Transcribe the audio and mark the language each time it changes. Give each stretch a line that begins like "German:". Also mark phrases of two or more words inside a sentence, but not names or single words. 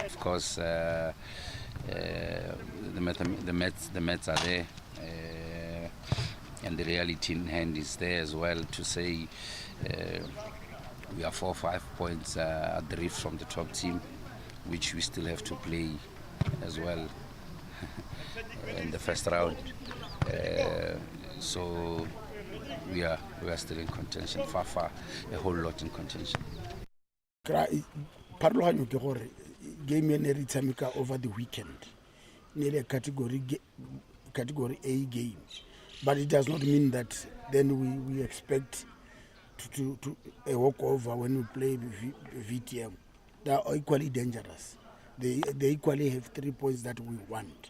English: Of course, the maths are there, and the reality in hand is there as well to say we are 4 or 5 points adrift from the top team, which we still have to play as well in the first round. So we are still in contention, far a whole lot in contention.
Tswana: Parlohanyo ke gore game ene re tshameka
English: over the weekend ne category A game, but it does not mean that then we expect to a walkover when we play VTM. They are equally dangerous. They equally have 3 points that we want.